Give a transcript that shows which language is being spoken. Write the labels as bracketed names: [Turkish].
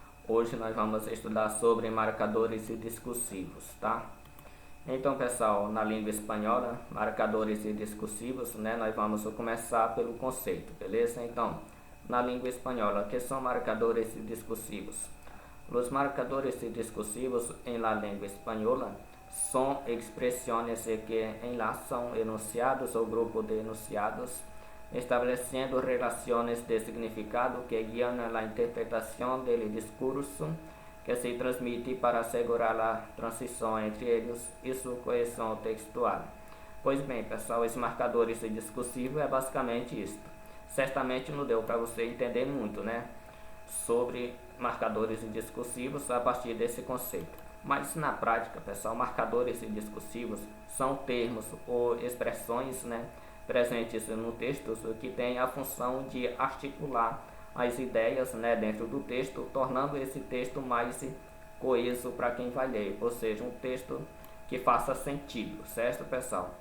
[Portuguese] Hoje nós vamos estudar sobre marcadores e discursivos, tá? Então pessoal, na língua espanhola, marcadores e discursivos, né? Nós vamos começar pelo conceito, beleza? Então, na língua espanhola, o que são marcadores e discursivos? [Spanish] Los marcadores y discursivos en la lengua española son expresiones que enlazan enunciados o grupos de enunciados, estableciendo relaciones de significado que guían la interpretación del discurso que se transmite para asegurar la transición entre ellos y su cohesión textual. [Portuguese] Pois bem, pessoal, esses marcadores discursivos é basicamente isso. Certamente não deu para você entender muito, né, sobre marcadores discursivos a partir desse conceito. Mas na prática, pessoal, marcadores discursivos são termos ou expressões, né, presentes no texto que têm a função de articular as ideias, né, dentro do texto, tornando esse texto mais coeso para quem vai ler, ou seja, um texto que faça sentido, certo, pessoal?